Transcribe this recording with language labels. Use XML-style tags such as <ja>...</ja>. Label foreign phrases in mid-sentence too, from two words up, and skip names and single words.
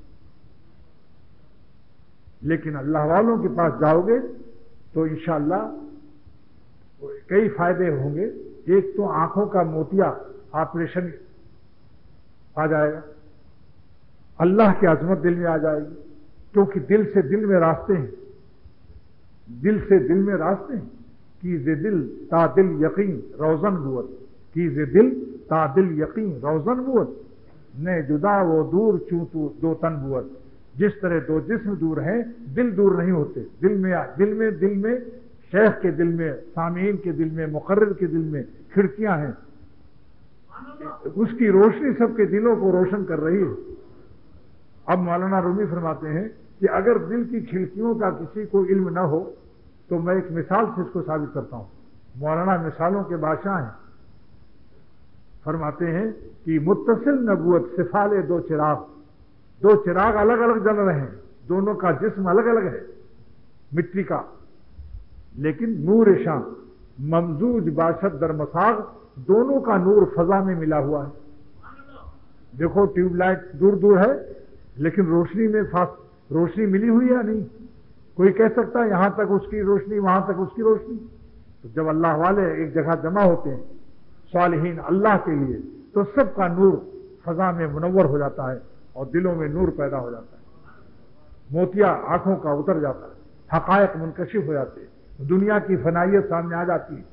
<ur>لیکن اللہ والوں کے پاس جاؤ گے تو انشاءاللہ کئی فائدے ہوں گے۔ ایک تو آنکھوں کا موتیا آپریشن آ جائے گا، اللہ کی عظمت دل میں آ جائے گی، کیونکہ دل سے دل میں راستے ہیں، دل سے دل میں راستے ہیں۔</ur> <fa>کی ز دل تا دل یقین روزن بود، کی ز دل تا دل یقین روزن بود، نہ جدا وہ دور چوں تو دو تن بود۔</fa> <ur>جس طرح دو جسم دور ہیں، دل دور نہیں ہوتے۔ دل میں شیخ کے دل میں، سامعین کے دل میں، مقرر کے دل میں کھڑکیاں ہیں، اس کی روشنی سب کے دلوں کو روشن کر رہی ہے۔ اب مولانا رومی فرماتے ہیں کہ اگر دل کی کھڑکیوں کا کسی کو علم نہ ہو تو میں ایک مثال سے اس کو ثابت کرتا ہوں۔ مولانا مثالوں کے بادشاہ ہیں، فرماتے ہیں کہ</ur> <fa>متصل نبوت سفال</fa> <ur>دو چراغ الگ الگ جل رہے ہیں، دونوں کا جسم الگ الگ ہے مٹی کا، لیکن</ur> <fa>نور شان ممزوج باشد در مساغ،</fa> <ur>دونوں کا نور فضا میں ملا ہوا ہے۔ دیکھو ٹیوب لائٹ دور دور ہے لیکن روشنی میں روشنی ملی ہوئی ہے نہیں؟ کوئی کہہ سکتا ہے یہاں تک اس کی روشنی وہاں تک اس کی روشنی؟ تو جب اللہ والے ایک جگہ جمع ہوتے ہیں صالحین اللہ کے لیے تو سب کا نور فضا میں منور ہو جاتا ہے اور دلوں میں نور پیدا ہو جاتا ہے، موتیا آنکھوں کا اتر جاتا ہے، حقائق منکشف ہو جاتے ہیں، دنیا کی فنائیت سامنے آ جاتی ہے۔</ur>